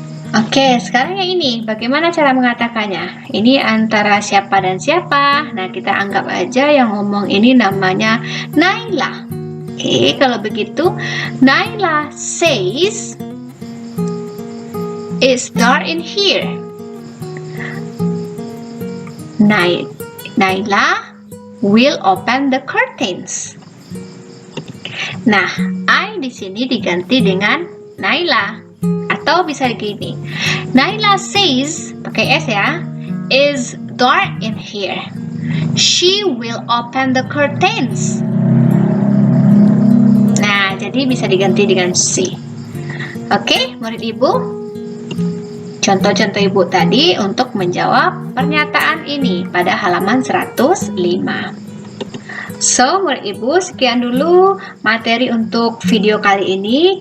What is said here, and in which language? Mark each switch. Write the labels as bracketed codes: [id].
[id] Oke, sekarang yang ini, bagaimana cara mengatakannya? Ini antara siapa dan siapa? Nah, kita anggap aja yang ngomong ini namanya Naila. Oke, kalau begitu, [en] Naila says, it's dark in here. Naila will open the curtains. [id] Nah, I di sini diganti dengan Naila. Atau bisa begini. [en] Naila says, [id] pakai S ya, [en] is dark in here. She will open the curtains. [id] Nah, jadi bisa diganti dengan she. Oke, murid ibu. Contoh-contoh ibu tadi untuk menjawab pernyataan ini pada halaman 105. So, murid ibu, sekian dulu materi untuk video kali ini.